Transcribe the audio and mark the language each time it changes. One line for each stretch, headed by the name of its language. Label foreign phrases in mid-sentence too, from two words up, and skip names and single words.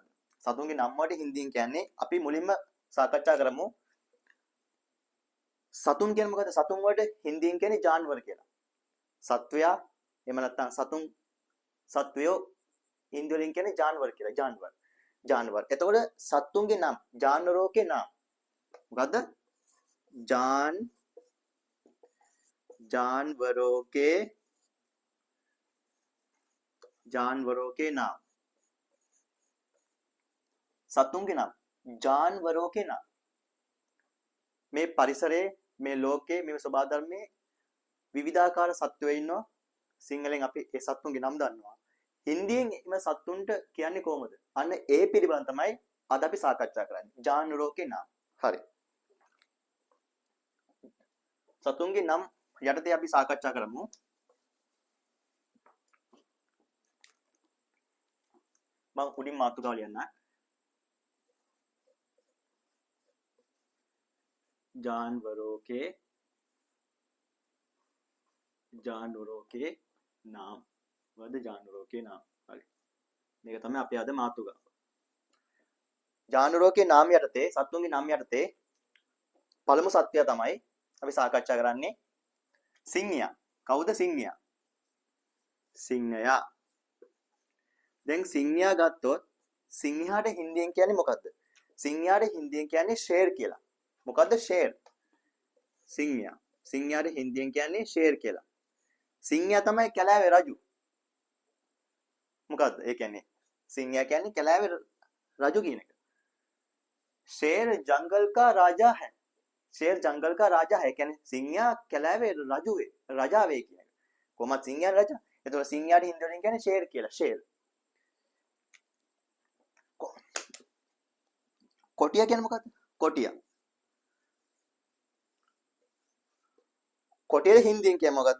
Sinhala: සතුන්ගේ නම් වලට හින්දියෙන් කියන්නේ අපි මුලින්ම සාකච්ඡා කරමු. සතුන් කියන්නේ මොකද්ද? සතුන් වලට හින්දියෙන් කියන්නේ ජාන්වර කියලා. සත්වයා එහෙම නැත්නම් සත්වයෝ හින්දි වලින් කියන්නේ ජාන්වර කියලා. ජාන්වර. එතකොට සත්තුන්ගේ නම්
Hindi: जानवरों के नाम
Sinhala: මොකද්ද?
Hindi: जानवरों के नाम.
Sinhala: සතුන්ගේ නම්
Hindi: जानवरों के नाम.
Sinhala: මේ පරිසරයේ මේ ලෝකයේ මේ සබහා ධර්මයේ විවිධාකාර සත්වයෝ ඉන්නවා. සිංහලෙන් අපි ඒ සත්තුන්ගේ නම් දන්නවා. හින්දියෙන් එම සත්තුන්ට කියන්නේ කොහොමද? අන්න ඒ පිළිබඳ තමයි අද අපි සාකච්ඡා කරන්නේ.
Hindi: जानवरों के नाम.
Sinhala: හරි. සතුන්ගේ නම් යටතේ අපි සාකච්ඡා කරමු. මම උඩින් මාතෘකාව ලියන්න.
Hindi: जानवरों के नाम. वद जानवरों के नाम.
Sinhala: හරි. මේක තමයි අපි අද මාතෘකාව.
Hindi: जानवरों के नाम
Sinhala: යටතේ සත්තුන්ගේ නම් යටතේ පළමු සත්‍යය තමයි අපි සාකච්ඡා කරන්නේ සිංහයා. කවුද සිංහයා? සිංහයා. දැන් සිංහයා ගත්තොත් සිංහයාට හින්දියෙන් කියන්නේ මොකද්ද? සිංහයාට හින්දියෙන් කියන්නේ ෂේර් කියලා. මොකද්ද ෂේර්? සිංහයා. සිංහයාට හින්දියෙන් කියන්නේ ෂේර් කියලා. සිංහයා තමයි කැලෑවේ රජු. මොකද්ද? ඒ කියන්නේ सिंह කියන්නේ කැලෑවේ රජු කියන එක.
Hindi: शेर जंगल का राजा है. शेर जंगल का राजा है
Sinhala: කියන්නේ සිංහයා කැලෑවේ රජු වේ. රජා වේ කියන එක. කොහොමද සිංහයා රජා? එතකොට සිංහයාට හින්දි වලින් කියන්නේ शेर කියලා. शेर. කොටියා කියන්නේ මොකද්ද? කොටියා. කොටියේ හින්දියෙන් කියන්නේ මොකද්ද?